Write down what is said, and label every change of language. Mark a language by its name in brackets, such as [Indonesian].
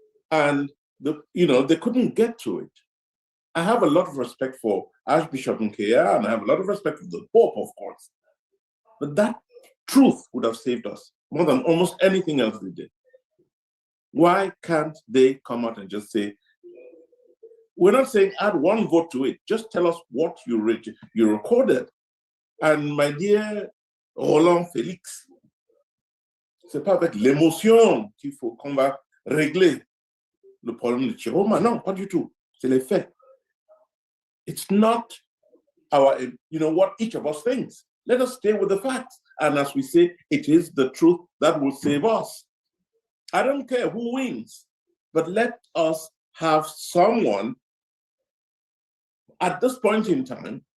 [English] And they couldn't get to it. I have a lot of respect for Archbishop Nkea, and I have a lot of respect for the Pope, of course. But that truth would have saved us more than almost anything else they did. Why can't they come out and just say, we're not saying add one vote to it, just tell us what you recorded. And my dear [French] Roland Félix, c'est pas avec l'émotion qu'il faut qu'on va régler le problème de Chiroma. Non, pas du tout. C'est les faits. [English] It's not what each of us thinks. Let us stay with the facts. And as we say, it is the truth that will save us. I don't care who wins, but let us have someone at this point in time.